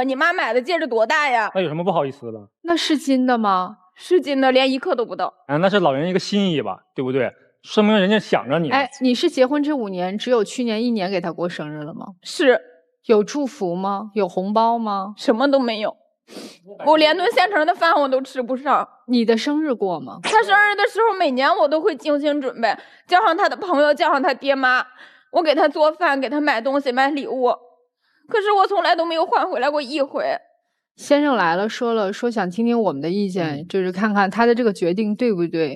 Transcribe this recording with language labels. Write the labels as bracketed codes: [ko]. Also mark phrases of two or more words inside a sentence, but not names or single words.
[zh] 你媽買的戒指多大呀？那有什麼不好意思的？那是金的嗎？是金的，連1克都不到。那是老人一個心意吧，對不對？說明人家想着你。哎，你是結婚這5年，只有去年1年給他過生日了嗎？是。有祝福嗎？有紅包嗎？什麼都沒有。我連頓現成的飯我都吃不上。你的生日過嗎？他生日的時候，每年我都會精心準備，叫上他的朋友，叫上他爹媽，我給他做飯，給他買東西，買禮物。可是我從來都沒有換回來過1回。先生來了，說想聽聽我們的意見，就是看看他的這個決定對不對。